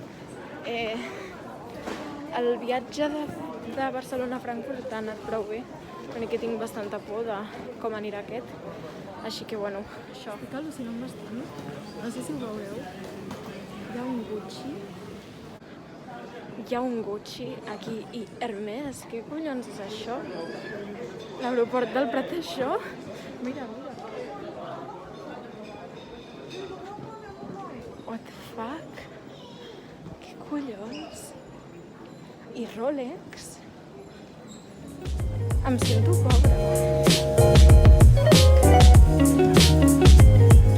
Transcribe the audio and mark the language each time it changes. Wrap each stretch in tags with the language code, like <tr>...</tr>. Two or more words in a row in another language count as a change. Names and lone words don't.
<ca>El viatge de Barcelona a Frankfurt ha anat prou bé, perquè tinc bastanta por de com anirà aquest, així que bueno, això. Estic al·lucinant bastant, no sé si ho veureu, hi ha un Gucci aquí i Hermès, què collons és això? L'aeroport del Prat, això? Mira.</ca> <en>What the fuck?</en> <ca>Què collons? I Rolex? Em sento pobra.</ca>